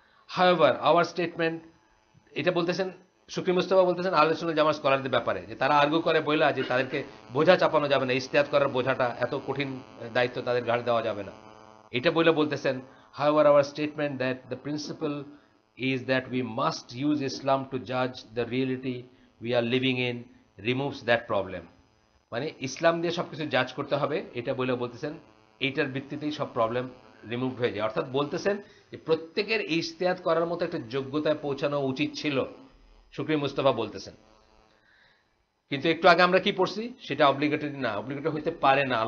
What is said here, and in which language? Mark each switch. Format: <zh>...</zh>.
<en>however our statement,</en> <bn>এটা বলতেছেন শুকরি মুস্তাফা, বলতেছেন আহলে সুন্নাত জামাত স্কলারদের ব্যাপারে, যে তারা আর্গু করে বইলা যে তাদেরকে বোঝা চাপানো যাবে না, ইজতিহাদ করার বোঝাটা, এত কঠিন দায়িত্ব তাদের ঘাড়ে দেওয়া যাবে না, এটা বইলে বলতেছেন</bn> <en>However our statement that the principal is that we must use Islam to judge the reality we are living in removes that problem.</en> <bn>মানে ইসলাম দিয়ে সবকিছু জাজ করতে হবে এটা বলতেছেন, এইটার ভিত্তিতেই সব প্রবলেম রিমুভ হয়ে যায়। অর্থাৎ বলতেছেন যে প্রত্যেকের ইজতিহাদ করার মতো একটা যোগ্যতায় পৌঁছানো উচিত ছিল, শুকরি মুস্তাফা বলতেছেন। কিন্তু একটু আগে আমরা কি পড়ছি, সেটা অব্লিগেটরি না, অব্লিগেটরি হইতে পারে না।</bn>